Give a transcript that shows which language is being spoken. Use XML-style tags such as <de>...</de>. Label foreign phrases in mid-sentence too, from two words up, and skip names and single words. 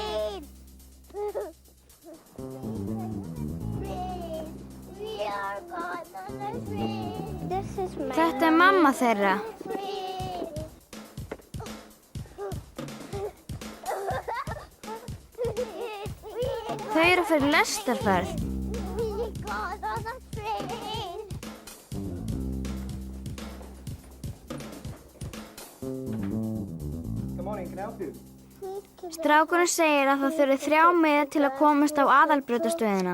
<is>Þetta er mamma þeirra. Þau eru að fara í lestarferð.</is> <en>Good morning, can I help you?</en> <is>Strákurinn segir að það þurfi 3 miða til að komast á aðalbrautastöðina.</is>